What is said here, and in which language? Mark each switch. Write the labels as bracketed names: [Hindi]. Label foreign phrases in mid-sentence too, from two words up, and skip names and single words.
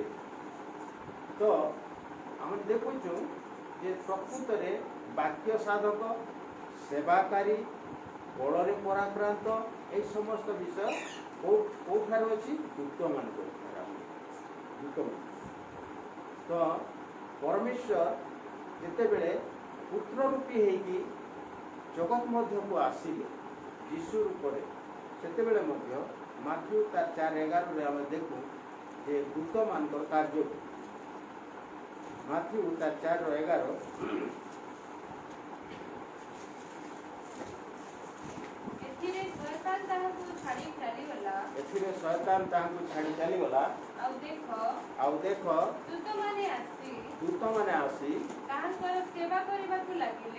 [Odia] ତ ଆମେ ଦେଖୁଛୁ ଯେ ପ୍ରକୃତରେ ବାକ୍ୟ ସାଧକ, ସେବାକାରୀ, ବଳରେ ପରାକ୍ରାନ୍ତ, এই ସମସ୍ତ ବିଷୟ କେଉଁଠାରୁ ଅଛି? ଦୂତମାନଙ୍କ ଦୂତମାନେ। ତ ପରମେଶ୍ୱର ଯେତେବେଳେ ପୁତ୍ର ରୂପୀ ହେଇକି ଜଗତ ମଧ୍ୟ କୁ ଆସିଲେ ଯୀଶୁ ରୂପରେ ସେତେବେଳେ ମଧ୍ୟ ମାଥିଉ 4:11 ରେ ଆମେ ଦେଖୁ ଯେ ଦୂତ ମାନଙ୍କର କାର୍ଯ୍ୟ ମାଥିଉ 4:11 ଏଥିରେ ଶୟତାନ ତାହାକୁ ଛାଡ଼ି ଚାଲିଗଲା। ଏଥିରେ ଶୟତାନ ତାହାକୁ ଛାଡ଼ି ଚାଲିଗଲା। ଆଉ ଦେଖ ଦୂତମାନେ ଆସି ତାହାଙ୍କର ସେବା କରିବାକୁ ଲାଗିଲେ।